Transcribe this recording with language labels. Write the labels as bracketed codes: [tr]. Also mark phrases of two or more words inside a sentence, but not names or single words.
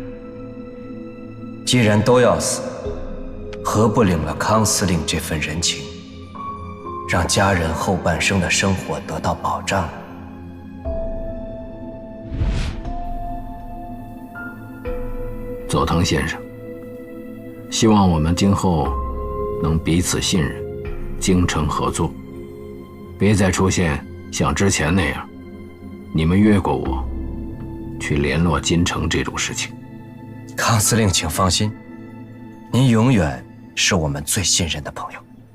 [zh] 既然都要死，何不領了康司令這份人情，讓家人後半生的生活得到保障？佐藤先生，希望我們今後能彼此信任，精誠合作，別再出現像之前那樣，你們越過我，去聯絡金城這種事情。康司令，請放心，您永遠是我們最信任的朋友。